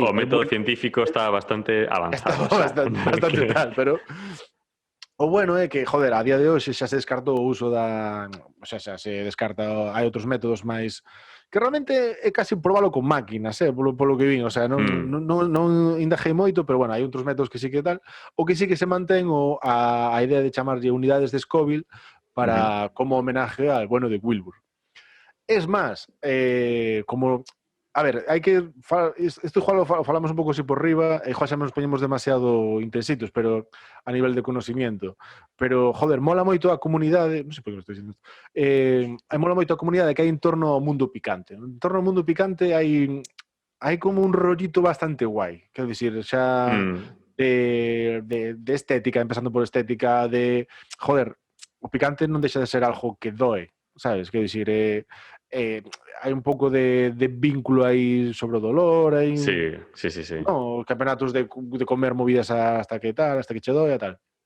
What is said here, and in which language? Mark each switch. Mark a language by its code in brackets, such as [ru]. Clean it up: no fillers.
[gl] O método científico estaba bastante avanzado. Bastante tal, pero... O bueno é que, joder, a día de hoxe xa se descartou o uso o sea, xa se descarta, hai outros métodos máis que realmente é casi probalo con máquinas, polo que vin, o sea, non indagei moito, pero bueno, hai outros métodos que sí que tal, o que sí que se mantén a idea de chamarlle unidades de Scoville para [es] como homenaje al bueno de Wilbur. [gl] Es máis, como... A ver, hai que... Isto igual falamos un pouco así por riba, e igual xa nos poñemos demasiado intensitos, pero [es] a nivel de conocimiento. [gl] Pero, joder, mola moito a comunidade... Non sei por que estou dicindo isto. Mola moito a comunidade que hai en torno ao mundo picante. En torno ao mundo picante hai como un rollito bastante guai. Quero dicir, xa... De estética, empezando por estética, de... Joder, o picante non deixa de ser algo que doe, sabes? Quero dicir, hai un pouco de vínculo aí sobre o dolor, hai sí. [es] No, campeonatos de comer movidas hasta que tal, hasta que [gl] che doia [es] tal.